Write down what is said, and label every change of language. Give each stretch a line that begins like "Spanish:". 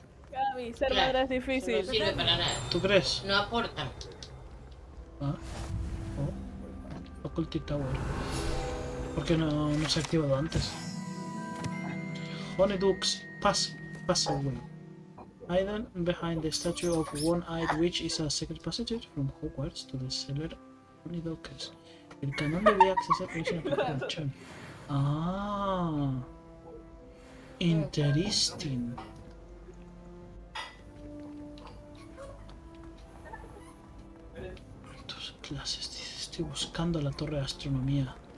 Spanish: Gaby, ser madre es difícil. No sirve para nada. ¿Tú crees? No aportan.
English: Ah. Oh. Faculty Tower.
Spanish: ¿Por qué no se ha activado antes?
English: Honeydukes Passageway. Hidden behind the statue of One-Eyed Witch is a secret passage from Hogwarts to the cellar Honeydukes.
Spanish: El canon debía acceder por una opción. Ah.
English: Interesting.
Spanish: Tus clases, dice, estoy buscando la torre de astronomía.